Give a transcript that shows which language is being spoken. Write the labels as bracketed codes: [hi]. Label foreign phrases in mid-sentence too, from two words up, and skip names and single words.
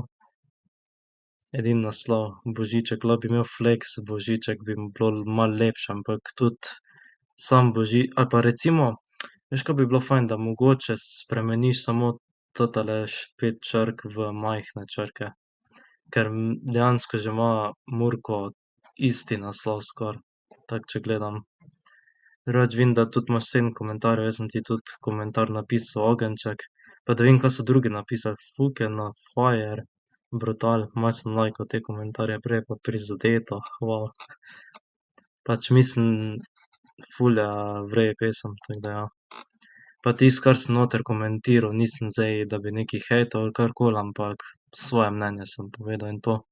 [sl] Edini naslov, Božiček, lahko bi imel flex Božiček, bi mi bilo malo lepše, ampak tudi sam ali pa recimo, veš, kaj bi bilo fajn, da mogoče spremeniš samo totele 5 črk v majhne črke, ker dejansko že ima Murko isti naslov skoraj, tako če gledam. Drugače vem, da tudi imaš 7 komentarjev, jaz sem ti tudi komentar napisal, ogenjček, pa da vidim, kaj so drugi napisali, [en] fucking fire, brutal, [sl] malo sem lajkal te komentarje, prej pa prizadeto, wow. Pač mislim, ful je v redu pesem, tako da ja. Pa tisto, kar sem noter komentiral, nisem zdaj, da bi nekaj hejtal ali karkoli, ampak svoje mnenje sem povedal in to.